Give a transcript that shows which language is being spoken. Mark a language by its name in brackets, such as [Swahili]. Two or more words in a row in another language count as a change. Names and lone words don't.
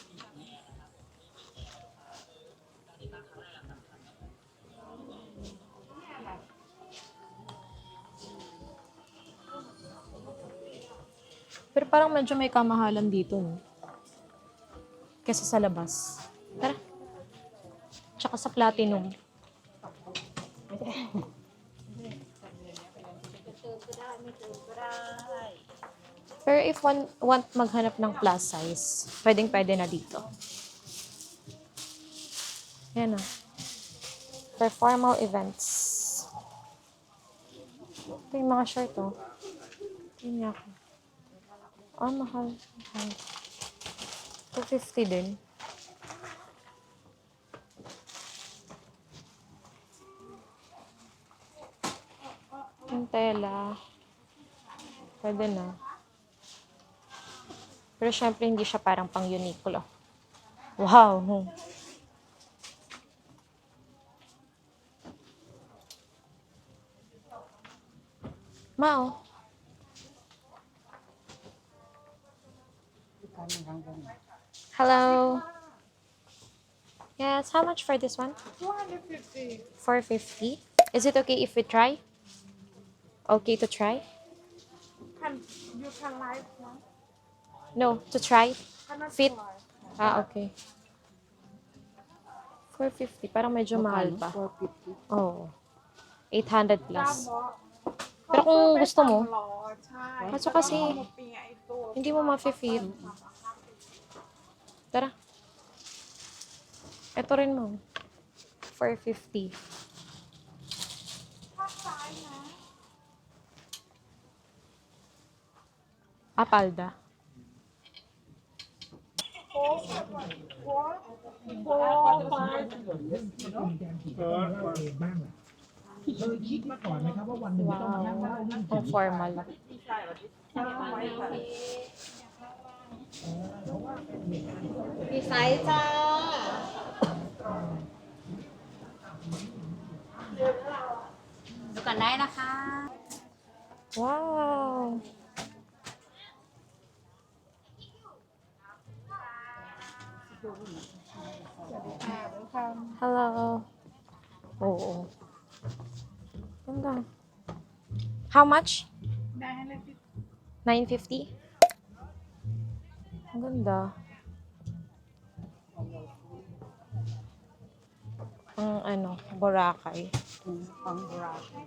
[Filipino] Pero parang medyo may kamahalan dito, no? Kesa sa labas. Tara. Tsaka sa platinum. Pero [English] if one want [Filipino] maghanap ng [English] plus size, [Filipino] pwedeng-pwede na dito. Yan na. [English] For formal events. [Filipino] Ito yung mga shirt, oh. Tingnan ako. Ah, mahal. 250 din. Yung tela. Pwede na. Pero syempre, hindi siya parang pang Uniqlo. Wow! Mao. [English] Hello. Yes, how much for this one? 250. 450. Is it okay if we try? Okay to try? You can like one. No, to try? Cannot Fit? try. Ah, okay. 450. [Filipino] Parang medyo mahal pa. 450. Oo. 800 plus. Tama. Pero kung gusto mo, [Thai] ใช่ [Filipino] kaso kasi, [Thai] แล้วก็มีไอ้ตัว [Filipino] hindi mo ma-fit. Tara. Ito rin mo. 450. Ah, palda. Wow. Ang formal. [Thai] มีไซส์จ้าดูกันได้นะคะ [English] Wow. Hello. [Filipino] Oo. Ganda. [English] How much? 950? [Filipino] Ang ganda. Ang ano, Boracay. Pang Boracay.